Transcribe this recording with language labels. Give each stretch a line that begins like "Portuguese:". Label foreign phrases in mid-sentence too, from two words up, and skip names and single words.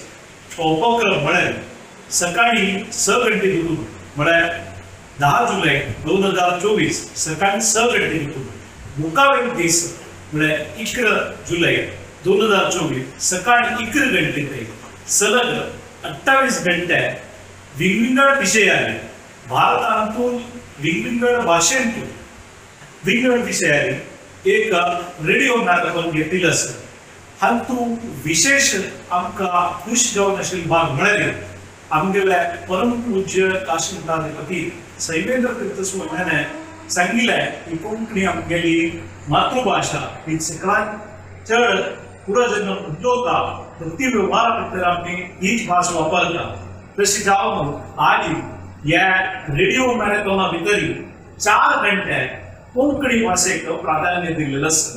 Konkani: तो उपक्रम म्हळ्यार सकाळी 6 घंटेतून म्हळ्यार 10 जुलै 2024 सकाळी 6 घंटेतून मुखावेल दीस म्हळ्यार 11 जुलै 2024 सकाळी 11 घंटे ते सलग 28 घंटे वेगवेगळ्या विशयांनी भारतांतून वेगवेगळ्या भाशेंतून वेगवेगळ्या विशयांनी एक
English: radio marathon
Konkani: घेतिल्लो आसा. हातूंत विशेष आमकां खूश जावन आशिल्लो भाग म्हळ्यार आमगेले परम पूज्य काशीनाथाधिपती सैवेंद्र तीर्थ स्वामीने सांगिल्लें की कोंकणी आमगेली मातृभाषा ही सगळ्यांत चड पुराजन्म उद्योगा वृत्ती व्यवहार भितर आमी हीच भास वापरता. तशी जावन आज ह्या
English: radio marathon
Konkani: भितर 4 घंटे कोंकणी भाशेक प्राधान्य दिल्लेलें आसा.